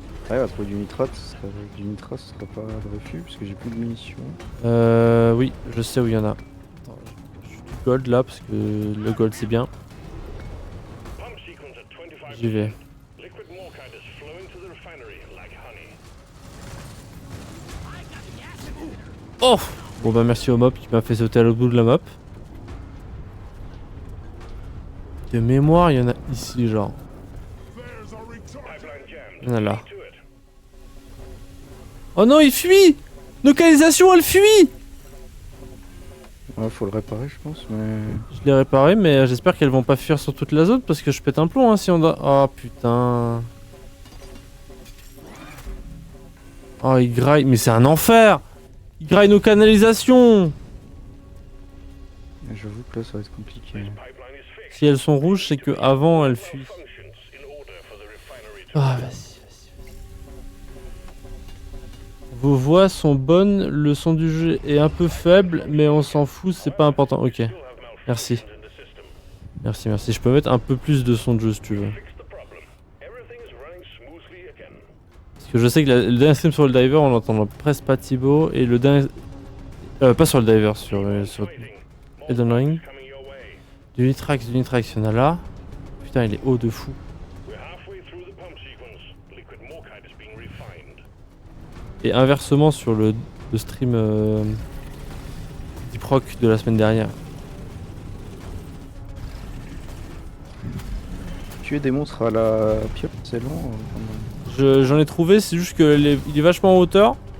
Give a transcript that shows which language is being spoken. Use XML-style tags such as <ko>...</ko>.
<fr>Ouais, on va trouver du nitrate, ce serait pas de refus parce que j'ai plus de munitions. Oui, je sais où il y en a. Attends, je suis du gold là, parce que le gold c'est bien.</fr> <en>Pump sequence at 25%.</en> <fr>J'y vais.</fr> <en>Liquid Morkite is flowing to the refinery like honey. Oh!</en> <fr>Bon bah merci au mob qui m'a fait sauter à l'autre bout de la map. De mémoire, il y en a ici, genre.</fr> <en>There's a return. Pipeline jammed.</en> <fr>Il y en a là.</fr> <en>To it.</en> <fr>Oh non, il fuit! Localisation, elle fuit! Ouais, faut le réparer, je pense, mais. Je l'ai réparé, mais j'espère qu'elles vont pas fuir sur toute la zone parce que je pète un plomb hein, si on doit. Oh putain. Oh, il graille. Mais c'est un enfer! Il graille nos canalisations! J'avoue que là, ça va être compliqué.</fr> <en>Pipeline is fixed.</en> <fr>Si elles sont rouges, c'est que avant elles fuient.</fr> <en>Functions in order for the refinery to</en> <fr>Ah, vas-y. Vos voix sont bonnes, le son du jeu est un peu faible, mais on s'en fout, c'est pas important. Ok,</fr> <en>still have</en> <fr>merci.</fr> <en>malfunctions in the system.</en> <fr>Merci. Je peux mettre un peu plus de son de jeu si tu veux.</fr> <en>Fix the problem. Everything is running smoothly again.</en> <fr>Parce que je sais que le dernier stream sur le diver, on l'entend presque pas Thibaut, et le dernier. Pas sur le diver, sur</fr> <en>Waiting. Elden Ring. Coming your way.</en> <fr>Du nitrax, il y en a là. Putain, il est haut de fou.</fr> <en>We're halfway through the pump sequence. Liquid Morkite is being refined.</en> <fr>Et inversement sur le stream Deep Rock de la semaine dernière. Tuer des monstres à la pieuvre, c'est long. J'en ai trouvé, c'est juste que il est vachement en hauteur.</fr>